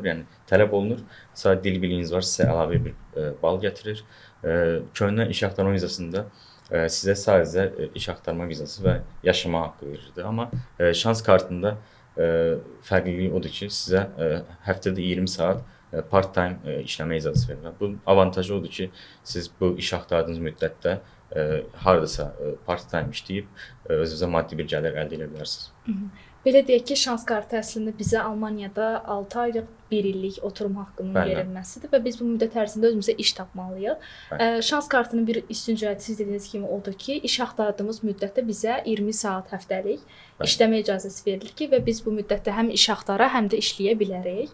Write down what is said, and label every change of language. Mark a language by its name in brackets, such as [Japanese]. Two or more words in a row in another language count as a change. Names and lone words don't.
[Azerbaijani] Yəni tələb olunur. Sadəcə dil biliyiniz var, sizə əlavə bir bal gətirir. Köhnə iş axtarma vizasında sizə sadəcə iş axtarma vizası və yaşama haqqı verirdi. Amma şans kartında fərqliliyi odur ki, sizə həftədə 20 saat part-time işləmə icazəsi verir. Bu avantajı odur ki, siz bu iş axtardığınız müddətdə hardasa part-time işləyib özünüzə maddi bir gəlir əldə edə bilərsiniz. Belə deyək ki, şans kartı əslində bizə Almaniyada 6 aylıq 1 illik oturum haqqının verilməsidir və biz bu müddət ərzində özümüzə iş tapmalıyıq. Şans kartının bir üstün cəhəti siz dediyiniz kimi odur ki, iş axtardığımız müddətdə bizə 20 saat həftəlik işləmə icazəsi verilir ki, və biz bu müddətdə həm iş axtara, həm də işləyə bilərik.